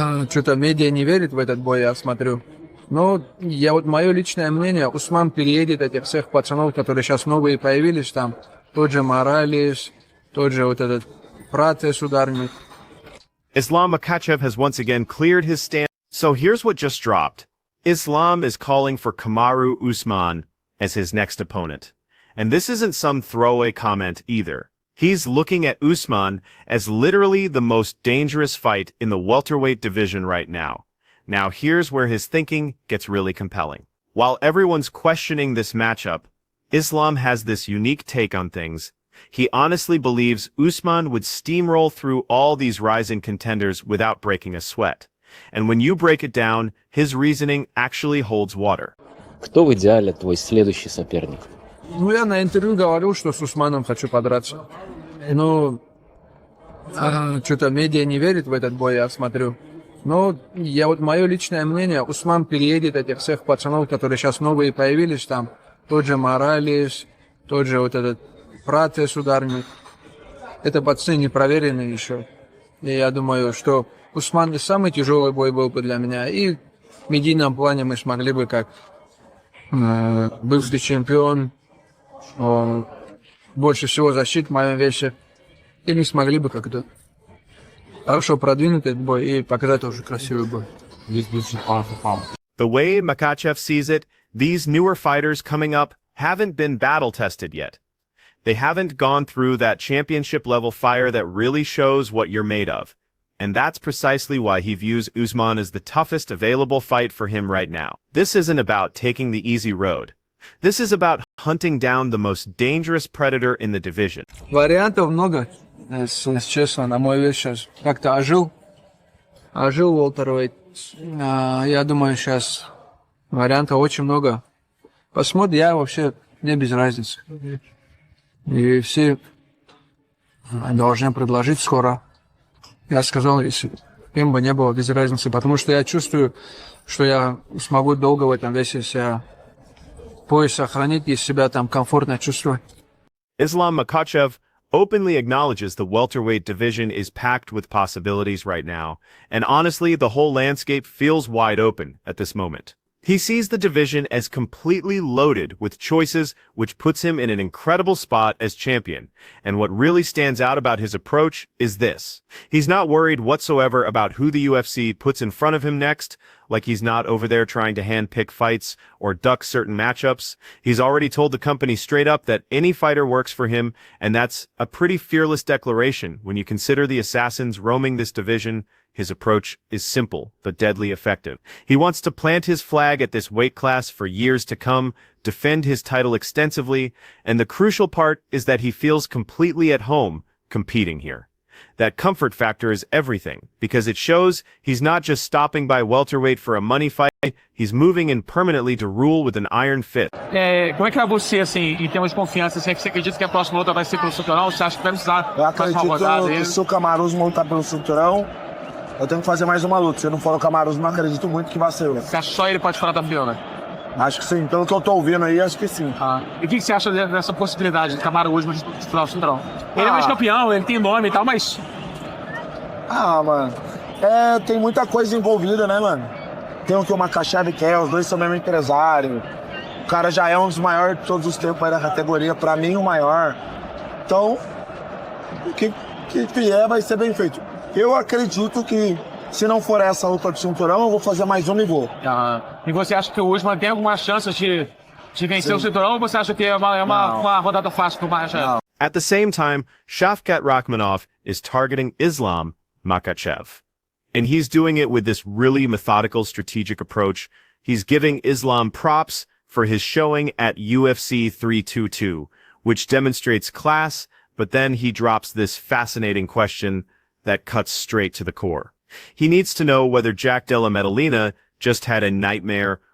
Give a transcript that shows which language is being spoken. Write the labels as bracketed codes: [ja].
[ru] Что-то медиа не верит в этот бой, я смотрю. Но мое личное мнение, Усман переедет этих всех пацанов, которые сейчас новые появились там. Тот же Моралес, тот же вот этот Пратес ударник. [en] Islam Makhachev has once again cleared his stand. So here's what just dropped. Islam is calling for Kamaru Usman as his next opponent. And this isn't some throwaway comment either. He's looking at Usman as literally the most dangerous fight in the welterweight division right now. Now here's where his thinking gets really compelling. While everyone's questioning this matchup, Islam has this unique take on things. He honestly believes Usman would steamroll through all these rising contenders without breaking a sweat. And when you break it down, his reasoning actually holds water. [ru] Кто в идеале твой следующий соперник? Я на интервью говорил, что с Усманом хочу подраться. Что-то медиа не верит в этот бой, я смотрю. Но мое личное мнение, Усман переедет этих всех пацанов, которые сейчас новые появились там. Тот же Моралес, тот же вот этот Пратес ударник. Это пацаны не проверенные еще. И я думаю, что Усман не самый тяжелый бой был бы для меня. И в медийном плане мы смогли бы, как бывший чемпион, больше всего защит в моем весе. И не смогли бы как-то хорошо продвинуть этот бой и показать тоже красивый бой. [en] The way Makhachev sees it, these newer fighters coming up haven't been battle-tested yet. They haven't gone through that championship-level fire that really shows what you're made of. And that's precisely why he views Usman as the toughest available fight for him right now. This isn't about taking the easy road. This is about hunting down the most dangerous predator in the division. [ru] Вариантов много, если честно, на мой вес сейчас как-то ожил welterweight. Я думаю, сейчас вариантов очень много. Посмотрим, я вообще, мне без разницы. И все должны предложить скоро. Я сказал, если им бы не было без разницы, потому что я чувствую, что я смогу долго в этом весе себя пояс сохранить и себя там комфортно чувствовать. [en] Islam Makhachev openly acknowledges the welterweight division is packed with possibilities right now, and honestly, the whole landscape feels wide open at this moment. He sees the division as completely loaded with choices, which puts him in an incredible spot as champion. And what really stands out about his approach is this. He's not worried whatsoever about who the UFC puts in front of him next, like he's not over there trying to handpick fights or duck certain matchups. He's already told the company straight up that any fighter works for him, and that's a pretty fearless declaration when you consider the assassins roaming this division. His approach is simple, but deadly effective. He wants to plant his flag at this weight class for years to come, defend his title extensively, and the crucial part is that he feels completely at home competing here. That comfort factor is everything, because it shows he's not just stopping by welterweight for a money fight, he's moving in permanently to rule with an iron fist. [pt] Como é que é você, assim, em termos de confiança? Você acredita que a próxima luta vai ser pelo cinturão? Você acha que vai precisar Eu mais uma rodada? acredito que se o Kamaru lutar pelo cinturão, eu tenho que fazer mais uma luta. Se não for o Kamaru, não acredito muito que vai ser. Você acha que só ele pode falar da Fiona? Acho que sim. Pelo que eu tô ouvindo aí, acho que sim. E o que você acha dessa possibilidade de Kamaru Usman disputar o cinturão? Ele é mais campeão, ele tem nome e tal, mas... Mano. Tem muita coisa envolvida, né, mano? Tem o que o Makhachev quer, os dois são mesmo empresário. O cara já é um dos maiores de todos os tempos aí da categoria, pra mim o maior. Então, o que vier vai ser bem feito. Eu acredito que, se não for essa luta de cinturão, eu vou fazer mais uma e vou. E você acha que o Usman tem alguma chance de vencer o cinturão, ou você acha que é uma rodada fácil pro Makhachev? [en] At the same time, Shavkat Rakhmonov is targeting Islam Makhachev. And he's doing it with this really methodical strategic approach. He's giving Islam props for his showing at UFC 322, which demonstrates class, but then he drops this fascinating question that cuts straight to the core. He needs to know whether Jack Della Maddalena just had a nightmare